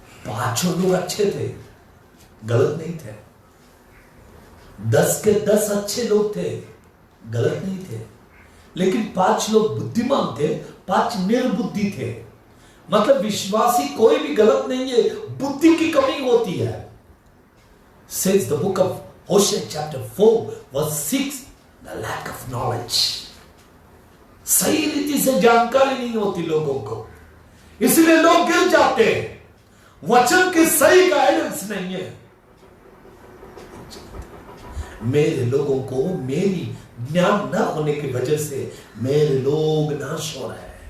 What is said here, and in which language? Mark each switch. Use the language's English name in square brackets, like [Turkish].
[Hindi] 5 लोग अच्छे थे, गलत नहीं थे। 10 के 10 अच्छे लोग थे, गलत नहीं थे। लेकिन 5 लोग बुद्धिमान थे, 5 निर्बुद्धि थे। मतलब विश्वासी कोई भी गलत नहीं है, बुद्धि की कमी होती है। [English] Says the book of Hosea chapter 4 verse 6, the lack of knowledge. [Hindi] सही रीति से जानकारी नहीं होती लोगों को, इसलिए लोग गिर जाते हैं। वचन के सही गाइडेंस नहीं है। मेरे लोगों को मेरी ज्ञान न होने की वजह से मेरे लोग नाश हो रहे हैं।